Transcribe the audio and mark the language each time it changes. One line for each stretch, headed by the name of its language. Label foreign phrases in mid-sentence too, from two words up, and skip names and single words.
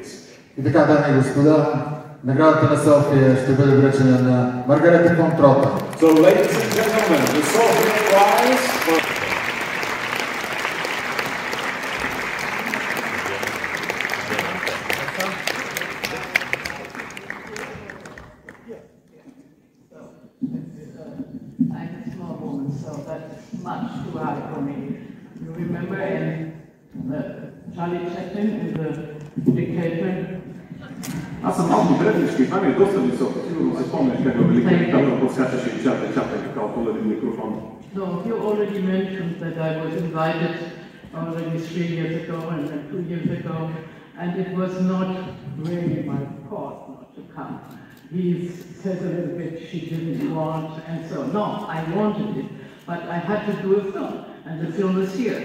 Bulgarian: И така, дами и господа, наградата на София ще бъде връчена на Маргарета фон Тропа.
English: So, ladies and gentlemen, the Sophia Prize for... I'm a small woman, so that's much too high for me. You remember in Charlie Chaplin in The Dictator?
Bulgarian: Аз съм малко древничка и това ми е доста високо. Сигурно се спомняш как във Велика Британия подскачаше и чапа като един микрофон.
English: So you already mentioned that I was invited already 3 years ago and then 2 years ago, and it was not really my fault not to come. He said a little bit she didn't want, and so no, I wanted it, but I had to do a film, and the film is here.